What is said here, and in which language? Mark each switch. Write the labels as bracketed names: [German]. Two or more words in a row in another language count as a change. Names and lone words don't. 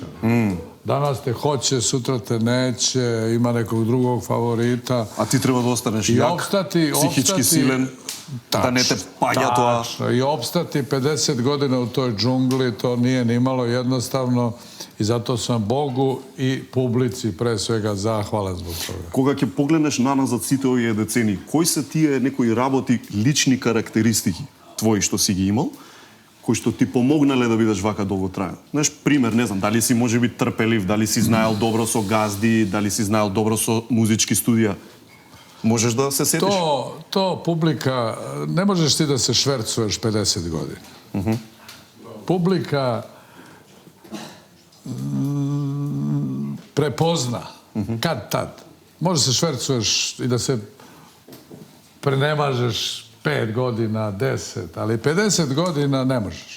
[Serbian] Danas te hoće, sutra te neće, ima nekog drugog favorita. A ti treba da ostaneš jak, psihički silen, da ne te palja тоа. I opstati 50 godina u toj džungli, to nije ni malo jednostavno. I zato sam Bogu i publici pre svega zahvalan zbog toga. [Macedonian] Кога ќе погледнеш наназад сите овие децени, кои се тие некои работи, лични карактеристики твои што си ги имал, кои што ти помогнале да бидеш вака долготраен? Знаеш, пример, не знам, дали си можеби трпелив, дали си знаел добро со газди, дали си знаел добро со музички студија. Можеш да се сетиш? [Serbian] To publika, ne možeš ti da se švercuješ 50 godina. Publika prepozna kad tad. Može se švercuješ i da se prenemažeš 5 godina, 10, ali 50 godina ne možeš.